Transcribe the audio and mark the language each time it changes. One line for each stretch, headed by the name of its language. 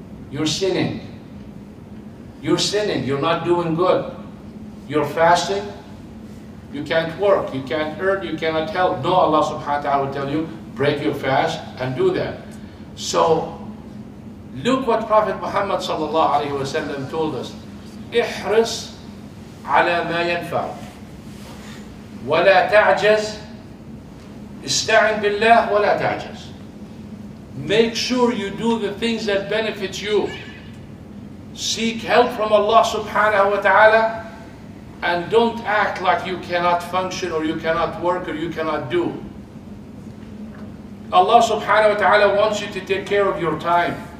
English: You're sinning. You're sinning. You're not doing good. You're fasting. You can't work, you can't earn, you cannot help. No, Allah subhanahu wa ta'ala will tell you, break your fast and do that. So, look what Prophet Muhammad sallallahu alayhi wa sallam told us.
Arabic: احرص على ما ينفع ولا تعجز استعن بالله ولا تعجز.
English: Make sure you do the things that benefit you. Seek help from Allah subhanahu wa ta'ala. And don't act like you cannot function or you cannot work or you cannot do. Allah subhanahu wa ta'ala wants you to take care of your time.